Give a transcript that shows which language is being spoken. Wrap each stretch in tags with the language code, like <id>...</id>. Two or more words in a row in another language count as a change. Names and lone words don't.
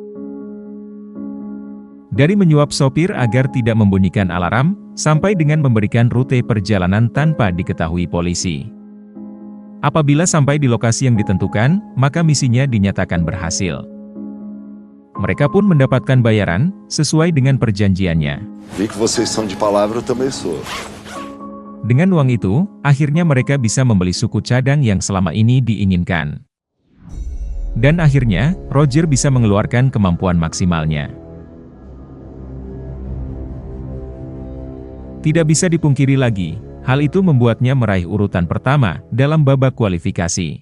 <id>Dari menyuap sopir agar tidak membunyikan alarm, sampai dengan memberikan rute perjalanan tanpa diketahui polisi. Apabila sampai di lokasi yang ditentukan, maka misinya dinyatakan berhasil. Mereka pun mendapatkan bayaran, sesuai dengan perjanjiannya.</id> <pt>Vi que vocês são de palavra, eu também sou.</pt> <id>Dengan uang itu, akhirnya mereka bisa membeli suku cadang yang selama ini diinginkan. Dan akhirnya, Roger bisa mengeluarkan kemampuan maksimalnya. Tidak bisa dipungkiri lagi, hal itu membuatnya meraih urutan pertama dalam babak kualifikasi.</id>